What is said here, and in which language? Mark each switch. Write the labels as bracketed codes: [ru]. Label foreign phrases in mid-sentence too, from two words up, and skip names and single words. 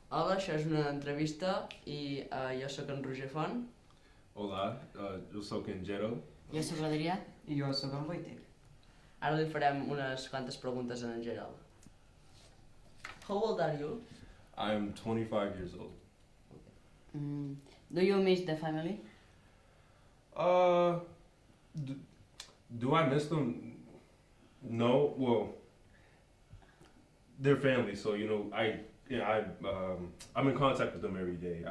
[ca] Hola, això és una entrevista i jo sóc en Roger Font. Hola, eu sóc en Gerald. Jo sóc l'Adrià. I jo sóc en Wojtek. Ara li farem unes quantes preguntes a en Gerald. [en] How old are you? I'm 25 years old. Do you miss the family? Uh, do I miss them? No. Well, they're family, so I'm in contact with them every day.